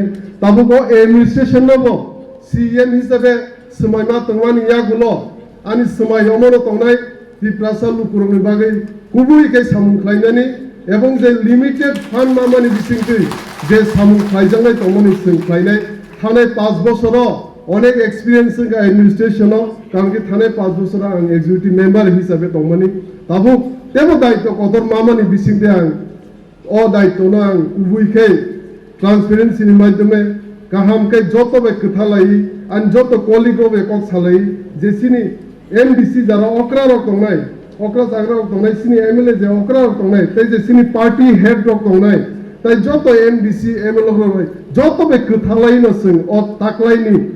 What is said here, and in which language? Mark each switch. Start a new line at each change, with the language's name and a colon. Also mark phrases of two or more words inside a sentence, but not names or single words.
Bodo: ताबुको एडमिनिस्ट्रेशन नबो CEM हिसाबै समायमा तंमानि यागुलो आनि समाय अमनो तंनाय तिप्रासा लुकुरनि बागै गुबुयैकै सामुं खायनानि एवं जे
English: limited fund
Bodo: मामानि बिसिंति जे सामुं खायजांनाय तंमानि जों खायनाय थानाय 5 बोसोराव अनेक एक्सपीरियंस का एडमिनिस्ट्रेशन कारण कि थाने 5 बोसोर आं
English: executive member
Bodo: हिसाबै दंमानि ताबु तेबो दायित्व कदर मामानि बिसिंति आं अ दायित्वनो आं उबुयकै ट्रांसपेरेंसी नि माध्यमे गाहामकै जतबे खोथालाय आं जत कलिगबे कक सालाय जेसिनि MDC जारा अक्रा रक दंनाय अक्रा जाग्रा रक दंनाय सिनि MLA जे अक्रा रक दंनाय तै जेसिनि
English: party head
Bodo: रक दंनाय ताई जत MDC MLA रक जतबे खोथालायनो जों अ ताकलायनि